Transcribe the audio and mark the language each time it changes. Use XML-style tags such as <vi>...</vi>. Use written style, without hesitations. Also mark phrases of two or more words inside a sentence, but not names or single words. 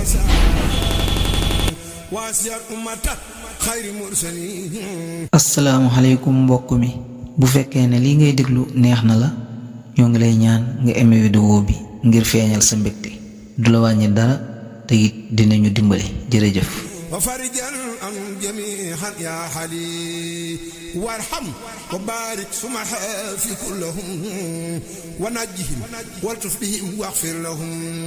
<wo>asalaamaaleykum mbokk mi bu fekkee ne lii ngay déglu neex na la ñoo ngi lay ñaan nga aimé vidéo bi ngir feeñal sa mbégte du la wàññi dara te it dinañu dimbali jërëjëf</wo> <ar>وفرجا عن جميعا يا حلي وارحم وبارك سمحا في كلهم ونجهم والطف بهم واغفر لهم</ar>